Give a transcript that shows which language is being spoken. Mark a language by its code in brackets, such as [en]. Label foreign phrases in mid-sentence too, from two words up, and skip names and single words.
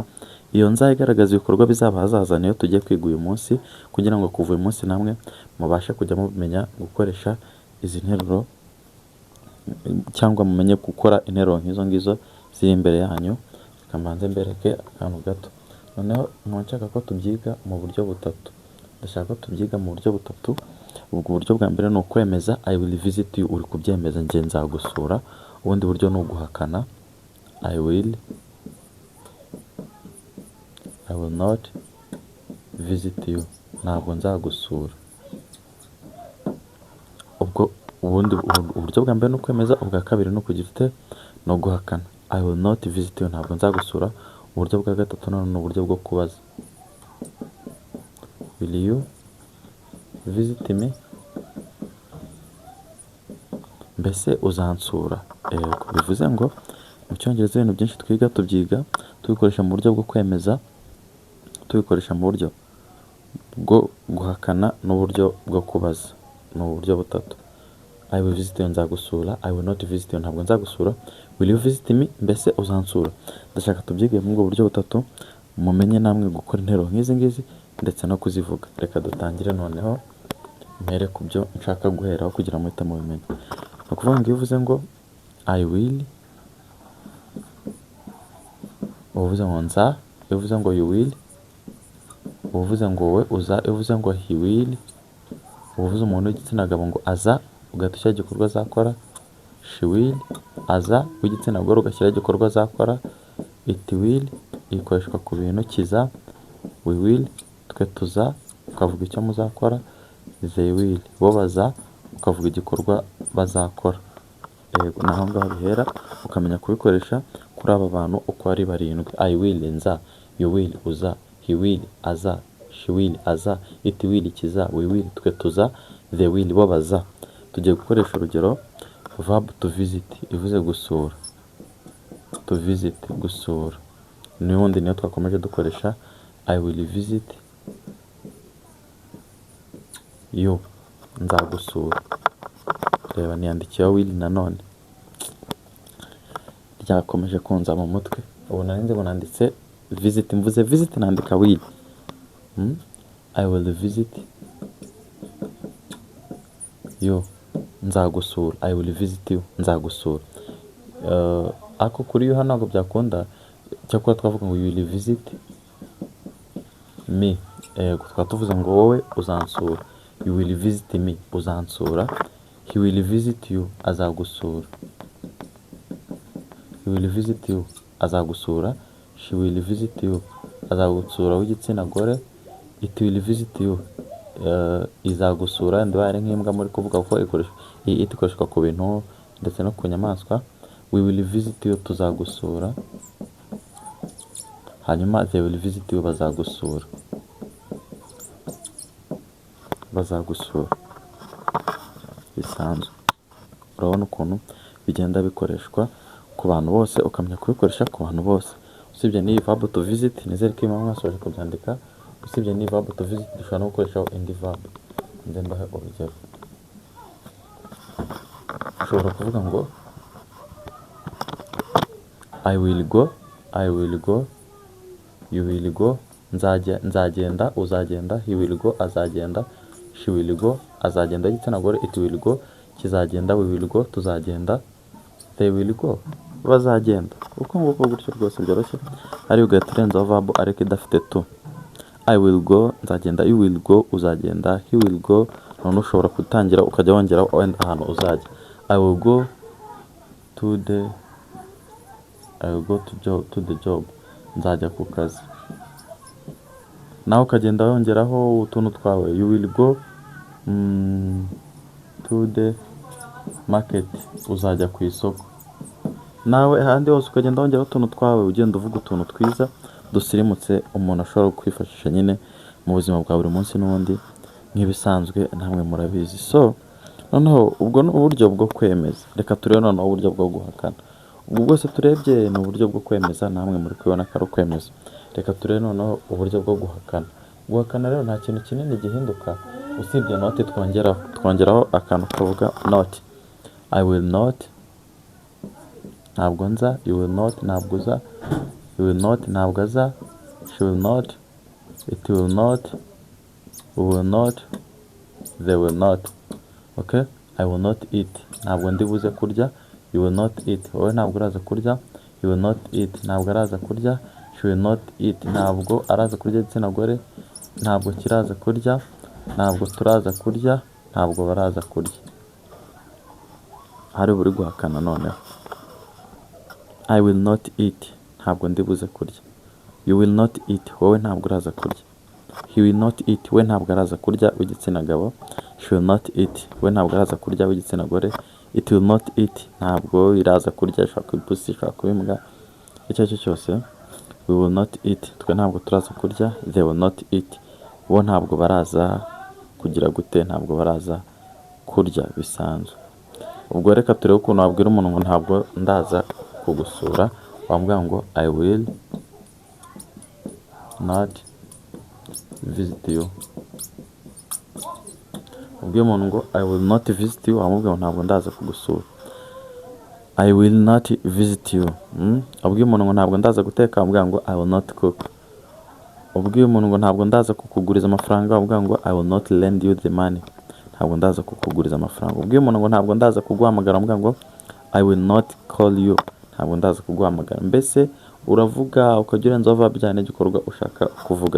[rw] Iyo nza igaragaza ibikorwa bizaba ahazaza niyo tugiye kwiga uyu munsi, kugira ngo kuva uyu munsi namwe mubashe kujya mumenya gukoresha izi nteruro cyangwa mumenye gukora interuro nk'izo ngizo ziri imbere yanyu. Kamanze mbereke akantu gato. Noneho nshaka ko tubyiga mu buryo butatu. Ndashaka ko tubyiga mu buryo butatu. Ubwo buryo bwa mbere ni ukwemeza [en] I will visit you, [rw] uri kubyemeza njye nzagusura. Ubundi buryo ni uguhakana [en] I will not visit you, [rw] ntabwo nzagusura. Ubwo ubundi uburyo bwa mbere ni ukwemeza, ubwa kabiri ni ukugira ute, ni uguhakana [en] I will not visit you, [rw] ntabwo nzagusura. Uburyo bwa gatatu none ni uburyo bwo kubaza [en] will you visit me, [rw] mbese uzansura. Bivuze ngo mu cyongereza ibintu byinshi twiga tubyiga tubikoresha mu buryo bwo kwemeza, tubikoresha mu buryo bwo guhakana n'uburyo bwo kubaza. Ni uburyo butatu. [en] I will visit you, nzagusura. I will not visit you, [rw] ntabwo nzagusura. [en] Will you visit me, [rw] mbese uzansura. Ndashaka tubyige mu buryo butatu, mumenye namwe gukora interuro nk'izi ngizi ndetse no kuzivuga. Reka dutangire noneho mpere ku byo nshaka guheraho kugira muhite mubimenye. Ni ukuvuga ngo iyo uvuze ngo [en] I will, [rw] uvuze ngo nza. Iyo uvuze ngo [en] you will, [rw] uvuze ngo wowe uza. Iyo uvuze ngo [en] he will, [rw] uvuze umuntu w'igitsina gabo ngo aza, ugatishyira igikorwa azakora. [en] She will, [rw] aza w'igitsina gore ugashyiraho igikorwa azakora. [en] It will [rw] ikoreshwa ku bintu kiza. [en] We will, [rw] twe tuza, ukavuga icyo muzakora. [en] They will, [rw] bo baza, ukavuga igikorwa bazakora. Naho ngaho bihera ukamenya kubikoresha kuri aba bantu uko ari barindwi. [en] I will, nza. You will, uza. He will, aza. She will, aza. It will, kiza. We will, [rw] twe tuza. [en] They will, [rw] bo baza. Tugiye gukoresha urugero [en] verb to visit, [rw] ivuze gusura. [en] To visit, [rw] gusura. N'ubundi niyo twakomeje dukoresha [en] I will visit you, [rw] nzagusura. Reba niyandikiyeho will nanone, ryakomeje kunza mu mutwe. Ubu narinze ngo nanditse visit, mvuze visit nandika will. [en] I will visit you, nzagusura. I will visit you, [rw] nzagusura. Ako kuri yo ntabwo byakunda, cyakora twavuga ngo [en] you will visit me. [rw] Tukaba tuvuze ngo wowe uzansura. [en] You will visit me, uzansura. He will visit you, azagusura. He will visit you, azagusura. She will visit you, [rw] azagusura w'igitsina gore. [en] It will visit you, [rw] izagusura. Ndware nk'imbwa muri kuvuga ko ikoreshwa ku bintu ndetse no ku nyamaswa. [en] We will visit you, [rw] tuzagusura. [en] Hanyuma they will visit you, [rw] bazagusura. Bazagusura bisanzwe. Urabona ukuntu bigenda bikoreshwa ku bantu bose, ukamenya kubikoresha ku bantu bose. Usibye n'iyi [en] verb to visit, [rw] nizere ko imwe mwasoje kubyandika. Usibye n'iyi [en] verb to visit [rw] dushobora no gukoresha indi verb. Nze mbahe urugero. Ushobora kuvuga ngo [en] I will go. I will go. You will go. [rw] Nzagenda, uzagenda. [en] He will go, azagenda. She will go, [rw] azagenda igitsina gore. [en] It will go, kizagenda. We will go, tuzagenda. They will go, [rw] bazagenda. Uko nguko gutyo rwose byoroshye. Ari ugahita urenzaho verb ariko idafite to. [en] I will go, nzagenda. You will go, uzagenda. He will go, [rw] none ushobora gutangira ukajya wongera wenda ahantu uzajya. [en] I will go to the job. [rw] Nzajya ku kazi. Nawe ukagenda wongeraho utuntu twawe. [en] You will go to the market. [rw] Uzajya ku isoko. Nawe ahandi hose ukagenda wongeraho utuntu twawe, ugenda uvuga utuntu twiza dusirimutse umuntu ashobora kwifashisha nyine mu buzima bwa buri munsi n'ubundi nk'ibisanzwe namwe murabizi. So noneho ubwo ni uburyo bwo kwemeza. Reka turebe noneho uburyo bwo guhakana. Ubwo bwose turebye ni uburyo bwo kwemeza, namwe muri kubibona ko ari ukwemeza. Reka turebe noneho uburyo bwo guhakana. Guhakana rero nta kintu kinini gihinduka usibye note twongeraho akantu kavuga not. [en] I will not, [rw] ntabwo nza. [en] You will not, [rw] ntabwo uza. [en] You will not, [rw] ntabwo aza. [en] She will not, it will not, we will not, they will not. Okay? I will not eat, [rw] ntabwo ndi buze kurya. [en] You will not eat, [rw] wowe ntabwo uraza kurya. [en] You will not eat, [rw] ntabwo araza kurya. [en] She will not eat, [rw] ntabwo araza kurya. Igitsina gore ntabwo kiraza kurya. Ntabwo turaza kurya. Ntabwo baraza kurya. Hari buri guhakana noneho. [en] I will not eat, [rw] ntabwo ndi buze kurya. [en] You will not eat, [rw] wowe ntabwo uraza kurya. [en] He will not eat, [rw] we ntabwo araza kurya w'igitsina gabo. [en] She will not eat, [rw] we ntabwo araza kurya w'igitsina gore. [en] It will not eat, [rw] ntabwo iraza kurya. Ishobora kuba ipusi, ishobora kuba imbwa, icyo ari cyo cyose. [en] We will not eat, [rw] twe ntabwo turaza kurya. [en] They will not eat, [rw] bo ntabwo baraza kugira gute, ntabwo baraza kurya bisanzwe. Ubwo reka turebe ukuntu wabwira umuntu ngo ntabwo ndaza kugusura. Wambwira ngo [en] I will not visit you. [rw] Ubwiye umuntu ngo [en] I will not visit you, [rw] wamubwira ngo ntabwo ndaza kugusura. [en] I will not visit you. [rw] Ubwiye umuntu ngo ntabwo ndaza guteka, wamubwira ngo [en] I will not cook. [rw] Ubwiye umuntu ngo ntabwo ndaza kukuguriza amafaranga, wamubwira ngo [en] I will not lend you the money. [rw] Ntabwo ndaza kukuguriza amafaranga. Ubwiye umuntu ngo ntabwo ndaza kuguhamagara, wamubwira ngo [en] I will not call you. [rw] Ntabwo ndaza kuguhamagara. Mbese uravuga ukajya urenzaho verb bijyanye n'igikorwa ushaka kuvuga.